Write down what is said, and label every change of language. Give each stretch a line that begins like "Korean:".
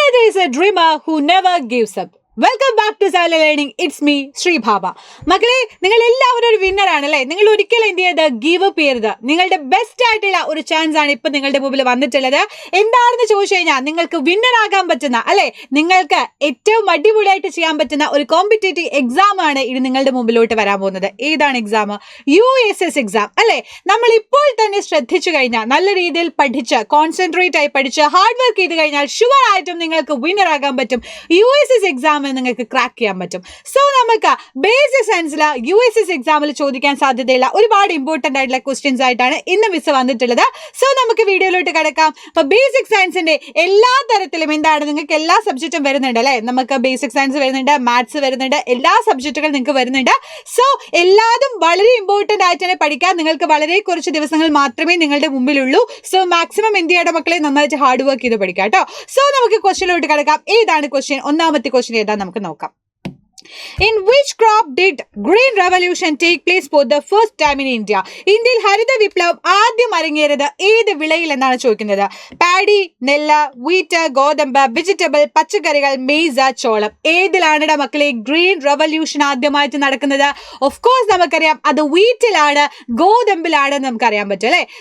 English: is a dreamer who never gives up. Welcome back to Syla learning. It's me Sreebhaba.
Malayalam: മക്കളെ, നിങ്ങൾ എല്ലാവരും ഒരു winner ആണല്ലേ. നിങ്ങൾ ഒരിക്കലും എന്ത് ചെയ്ത് ഗീവ് അപ്പ് ചെയ്യരുത്. നിങ്ങളുടെ ബെസ്റ്റ് ആയിട്ടുള്ള ഒരു ചാൻസ് ആണ് ഇപ്പൊ നിങ്ങളുടെ മുമ്പിൽ വന്നിട്ടുള്ളത്. എന്താണെന്ന് ചോദിച്ചു കഴിഞ്ഞാൽ നിങ്ങൾക്ക് വിന്നർ ആകാൻ പറ്റുന്ന അല്ലെ, നിങ്ങൾക്ക് ഏറ്റവും അടിപൊളിയായിട്ട് ചെയ്യാൻ പറ്റുന്ന ഒരു കോമ്പറ്റേറ്റീവ് എക്സാം ആണ് ഇനി നിങ്ങളുടെ മുമ്പിലോട്ട് വരാൻ പോകുന്നത്. ഏതാണ് എക്സാം? USS എക്സാം അല്ലെ. നമ്മൾ ഇപ്പോൾ തന്നെ ശ്രദ്ധിച്ചു കഴിഞ്ഞാൽ, നല്ല രീതിയിൽ പഠിച്ച് കോൺസെൻട്രേറ്റ് ആയി പഠിച്ച് ഹാർഡ് വർക്ക് ചെയ്ത് കഴിഞ്ഞാൽ ഷുവർ ആയിട്ടും നിങ്ങൾക്ക് വിന്നർ ആകാൻ പറ്റും. USS എക്സാം നിങ്ങൾക്ക് ക്രാക്ക് ചെയ്യാൻ പറ്റും. സോ നമുക്ക് ബേസിക് സയൻസിൽ USS എക്സാമിൽ ചോദിക്കാൻ സാധ്യതയുള്ള ഒരുപാട് ഇമ്പോർട്ടന്റ് ആയിട്ടുള്ള ക്വസ്റ്റ്യൻസ് ആയിട്ടാണ് ഇന്ന് മിസ് വന്നിട്ടുള്ളത്. സോ നമുക്ക് വീഡിയോയിലോട്ട് കിടക്കാം. അപ്പൊ ബേസിക് സയൻസിന്റെ എല്ലാ തരത്തിലും എന്താണ്, നിങ്ങൾക്ക് എല്ലാ സബ്ജക്റ്റും വരുന്നുണ്ട് അല്ലെ. നമുക്ക് ബേസിക് സയൻസ് വരുന്നുണ്ട്, മാത്സ് വരുന്നുണ്ട്, എല്ലാ സബ്ജക്റ്റുകളും നിങ്ങൾക്ക് വരുന്നുണ്ട്. സോ എല്ലാതും വളരെ ഇമ്പോർട്ടന്റ് ആയിട്ട് തന്നെ പഠിക്കാൻ നിങ്ങൾക്ക് വളരെ കുറച്ച് ദിവസങ്ങൾ മാത്രമേ നിങ്ങളുടെ മുമ്പിലുള്ളൂ. സോ മാക്സിമം എന്ത് ചെയ്യണം മക്കളെ, നന്നായിട്ട് ഹാർഡ് വർക്ക് ചെയ്ത് പഠിക്കാം കേട്ടോ. സോ നമുക്ക് ക്വസ്റ്റ്യനിലോട്ട് കിടക്കാം. ഏതാണ് ക്വസ്റ്റ്യൻ? ഒന്നാമത്തെ ക്വസ്റ്റ്യൻ ഏതാ നമുക്ക് നോക്കാം.
English: In which crop did Green Revolution take place for the first time in India?
Malayalam: ഇന്ത്യയിൽ ഹരിത വിപ്ലവം ആദ്യം അരങ്ങേറിയത് ഏത് വിളയിൽ എന്നാണ് ചോദിക്കുന്നത്. പാഡി, നെല്ല്, വീറ്റ്, ഗോതമ്പ്, വെജിറ്റബിൾ, പച്ചക്കറികൾ, മെയ്സ്, ചോളം. ഏതിലാണ് മക്കളെ ഗ്രീൻ റവല്യൂഷൻ ആദ്യമായിട്ട് നടക്കുന്നത്? ഓഫ് കോഴ്സ് നമുക്കറിയാം, അത് വീറ്റിലാണ്, ഗോതമ്പിലാണ് നമുക്കറിയാൻ പറ്റും അല്ലെ.